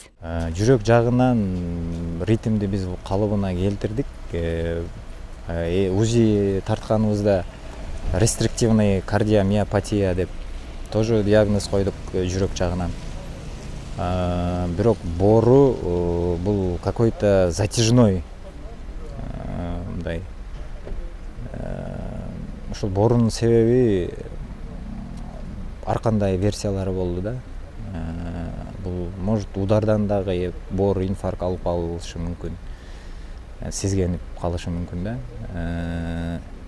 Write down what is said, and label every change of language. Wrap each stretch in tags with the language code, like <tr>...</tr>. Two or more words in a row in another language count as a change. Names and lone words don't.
<ky>Жүрөк жагынан ритмди биз калыбына келтирдик. УЗИ тартканыбызда</ky> <ru>рестриктивный кардиомиопатия</ru> <ky>деп тоже диагноз койдук жүрөк жагынан. Бирок боору бул</ky> <ru>какой-то затяжной,</ru> <ky>мындай. Ошол боорунун себеби ар кандай версиялары болду да. Бул может удардан дагы боор инфаркт алып калышы мүмкүн. Сезгенип калышы мүмкүн да.</ky>